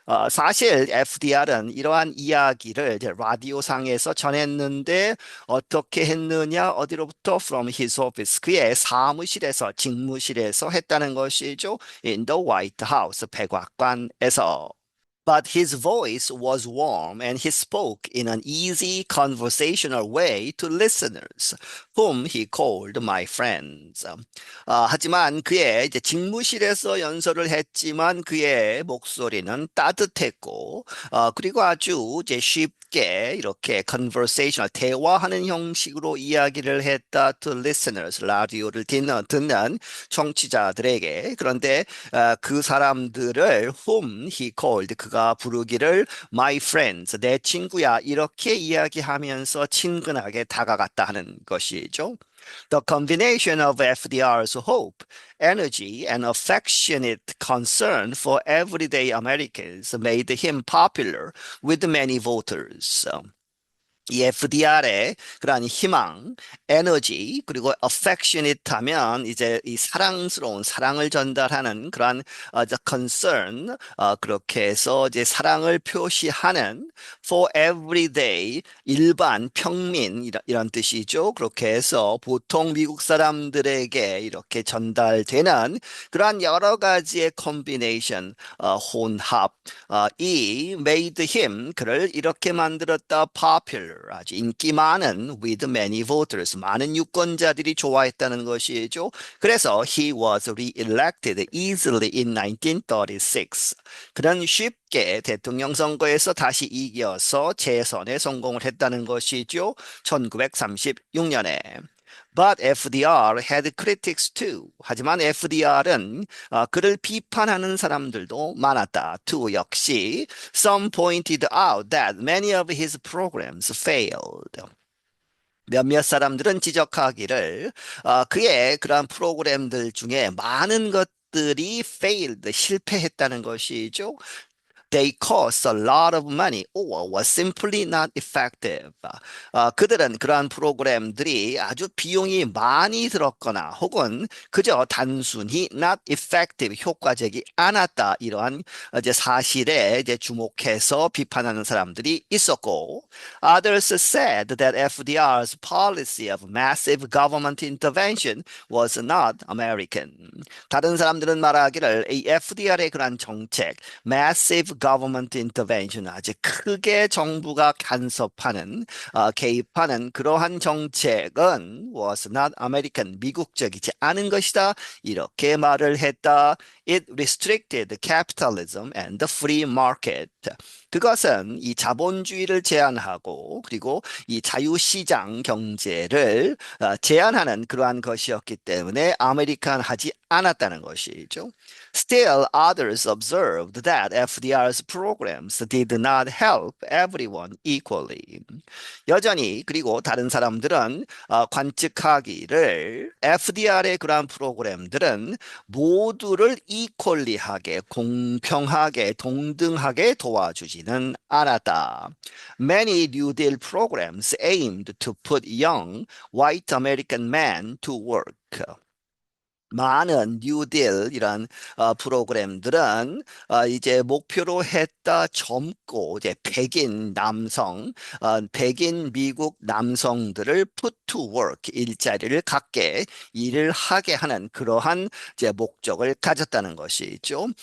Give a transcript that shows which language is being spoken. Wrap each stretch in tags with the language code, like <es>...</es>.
<ko>사실 FDR은 이러한 이야기를 이제 라디오상에서 전했는데 어떻게 했느냐? 어디로부터?</ko> <en>From his office.</en> <ko>그의 사무실에서, 직무실에서 했다는 것이죠.</ko> <en>In the White House,</en> <ko>백악관에서.</ko> <en>But his voice was warm and he spoke in an easy conversational way to listeners, whom he called my friends.</en> <ko>하지만 그의 이제 직무실에서 연설을 했지만 그의 목소리는 따뜻했고, 그리고 아주 이제 쉽게 이렇게 conversational 대화하는 형식으로 이야기를 했다</ko> <en>to listeners,</en> <ko>라디오를 듣는 청취자들에게. 그런데 그 사람들을</ko> <en>whom he called</en> <ko>그가 부르기를</ko> <en>my friends</en> <ko>내 친구야 이렇게 이야기하면서 친근하게 다가갔다 하는 것이죠.</ko> <en>The combination of FDR's hope, energy, and affectionate concern for everyday Americans made him popular with many voters.</en> <ko>이 FDR의 그러한 희망, 에너지, 그리고 affectionate 하면 이제 이 사랑스러운 사랑을 전달하는 그러한</ko> <en>the concern,</en> <ko>그렇게 해서 이제 사랑을 표시하는</ko> <en>for everyday,</en> <ko>일반 평민 이런 뜻이죠. 그렇게 해서 보통 미국 사람들에게 이렇게 전달되는 그러한 여러 가지의 combination, 혼합, 이</ko> <en>made him</en> <ko>그를 이렇게 만들었다 popular 아주 인기 많은</ko> <en>with many voters</en> <ko>많은 유권자들이 좋아했다는 것이죠. 그래서</ko> <en>he was re-elected easily in 1936.</en> <ko>그는 쉽게 대통령 선거에서 다시 이겨서 재선에 성공을 했다는 것이죠. 1936년에.</ko> <en>But FDR had critics too.</en> <ko>하지만 FDR은 그를 비판하는 사람들도 많았다.</ko> <en>too</en> <ko>역시</ko> <en>some pointed out that many of his programs failed.</en> <ko>몇몇 사람들은 지적하기를 그의 그러한 프로그램들 중에 많은 것들이 failed, 실패했다는 것이죠.</ko> <en>They cost a lot of money or was simply not effective.</en> <ko>그들은 그러한 프로그램들이 아주 비용이 많이 들었거나 혹은 그저 단순히 not effective, 효과적이 않았다. 이러한 이제 사실에 이제 주목해서 비판하는 사람들이 있었고,</ko> <en>others said that FDR's policy of massive government intervention was not American.</en> <ko>다른 사람들은 말하기를 이 FDR의 그러한 정책,</ko> <en>massive government intervention</en> <ko>아주 크게 정부가 간섭하는 개입하는 그러한 정책은</ko> <en>was not American</en> <ko>미국적이지 않은 것이다 이렇게 말을 했다.</ko> <en>It restricted capitalism and the free market.</en> <ko>그것은 이 자본주의를 제한하고 그리고 이 자유시장 경제를 제한하는 그러한 것이었기 때문에 아메리칸하지 않았다는 것이죠.</ko> <en>Still, others observed that FDR's programs did not help everyone equally.</en> <ko>여전히 그리고 다른 사람들은 관측하기를 FDR의 그러한 프로그램들은 모두를 이퀄리하게 공평하게 동등하게 도와주지는 않았다.</ko> <en>Many New Deal programs aimed to put young white American men to work.</en> <ko>많은 뉴딜이란 프로그램들은 이제 목표로 했다 젊고 이제 백인 남성, 백인 미국 남성들을</ko> <en>put to work</en> <ko>일자리를 갖게 일을 하게 하는 그러한 이제 목적을 가졌다는 것이죠.</ko>